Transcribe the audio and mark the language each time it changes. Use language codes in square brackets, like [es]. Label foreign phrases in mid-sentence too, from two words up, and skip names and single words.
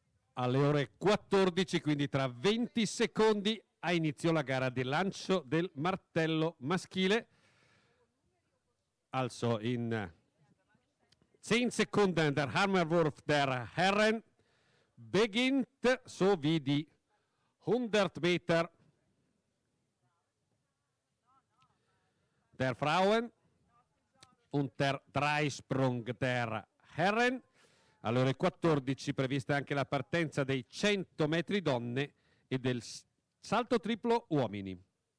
[it] alle ore 14, quindi tra 20 secondi ha inizio la gara di lancio del martello maschile. [de] Also in 10 Sekunden der Hammerwurf der Herren beginnt, sowie die 100 Meter der Frauen und der Dreisprung der Herren. [it] Alle ore 14 prevista anche la partenza dei 100 metri donne e del salto triplo uomini.